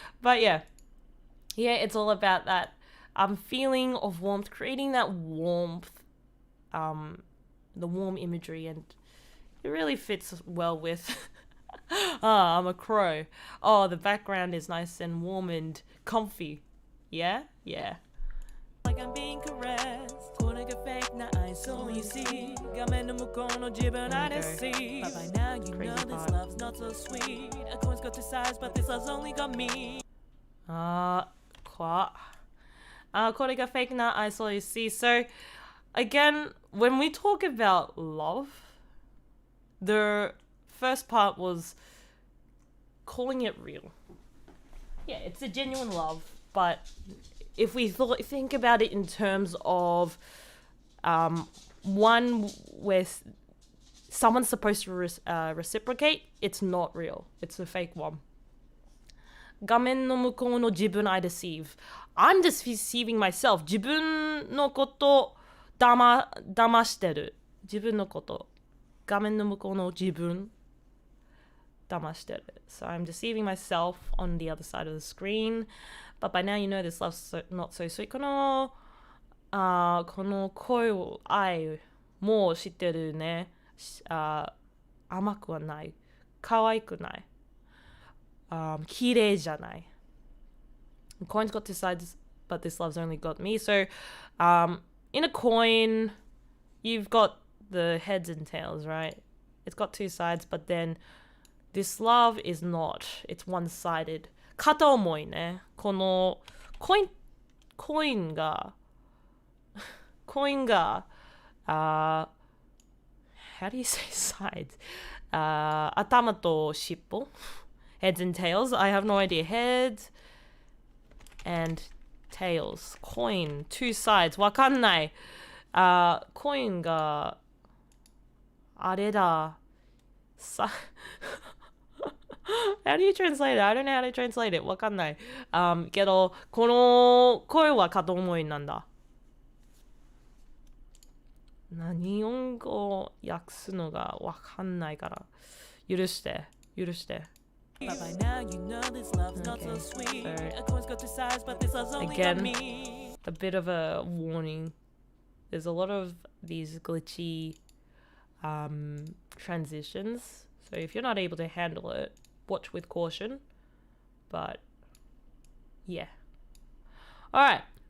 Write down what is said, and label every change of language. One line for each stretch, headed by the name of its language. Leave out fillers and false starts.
English: But yeah, it's all about that feeling of warmth, creating that warmth, the warm imagery, and it really fits well with I'm a crow. Oh, the background is nice and warm and comfy. Yeah. Like I'm being caressed.
Japanese: これが fake な愛想
English: you see.
Japanese: 画面の向こうの自分
English: I deceive. But by now you know this love's not so sweet. A coin's got two sides, but this love's only got me.
Japanese: これが fake な愛想
English: you see. So again, when we talk about love, the first part was calling it real. Yeah, it's a genuine love, but if we think about it in terms of one where someone's supposed to reciprocate, it's not real. It's a fake one.
Japanese: 画面の向こうの自分
English: I deceive. I'm just deceiving myself.
Japanese: 自分のこと騙してる。自分のこと。画面の向こうの自分騙してる。
English: So I'm deceiving myself on the other side of the screen. But by now you know this love's not so sweet.
Japanese: この声を愛もう知ってるね。甘くはない。可愛くない。綺麗じゃない。
English: Coin's got two sides, but this love's only got me. So, in a coin, you've got the heads and tails, right? It's got two sides, but then this love is not. It's one-sided.
Japanese: 片思いね。このコインが
English: how do you say sides?
Japanese: 頭と尻尾
English: heads and tails. I have no idea. Heads and tails. Coin, two sides.
Japanese: わかんない。コインがあれだ。
English: How do you translate it? I don't know how to translate it.
Japanese: わかんない。けど、この声は片思いなんだ。日本語を訳すのがわかんないから。許して。
English: But by now you know this love's not so sweet. A coin's got two sides, but this love's only got me. A bit of a warning. There's a lot of these glitchy transitions. So if you're not able to handle it, watch with caution. But yeah. Alright.